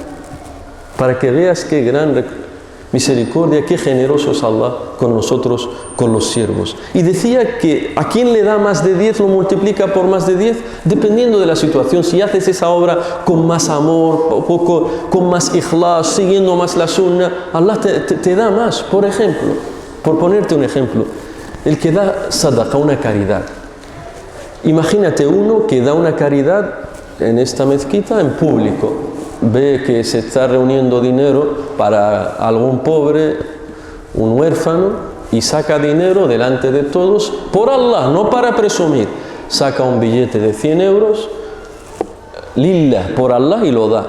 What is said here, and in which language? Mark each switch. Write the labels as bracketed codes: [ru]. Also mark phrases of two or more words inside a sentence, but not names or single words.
[es] Para que veas qué gran misericordia, qué generoso es Allah con nosotros, con los siervos. Y decía que a quien le da más de 10 lo multiplica por más de 10, dependiendo de la situación. Si haces esa obra con más amor, con más ikhlas, siguiendo más la sunna, Allah te da más. Por ejemplo, por ponerte un ejemplo, el que da sadaqa, una caridad. Imagínate uno que da una caridad en esta mezquita en público, ve que se está reuniendo dinero para algún pobre, un huérfano, y saca dinero delante de todos, por Allah, no para presumir, saca un billete de 100 euros, lillah, por Allah, y lo da.